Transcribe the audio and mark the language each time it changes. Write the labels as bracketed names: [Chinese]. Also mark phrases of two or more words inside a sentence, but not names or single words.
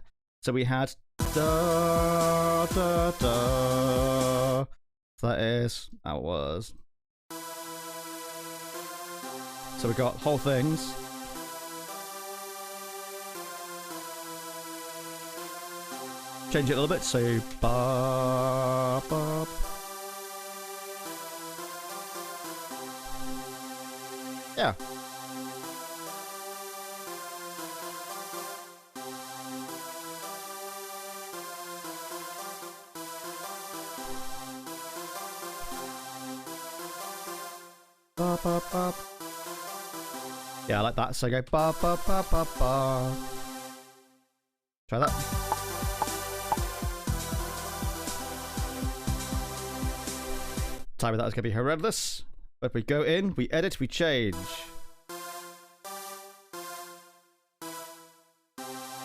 [English] So we had da da da. That was. So we got whole things. Change it a little bit. So ba ba. Yeah. Ba, ba, ba. Yeah, I like that. So I go ba ba ba ba ba. Try that. Time of that is going to be horrendous. But we go in, we edit, we change.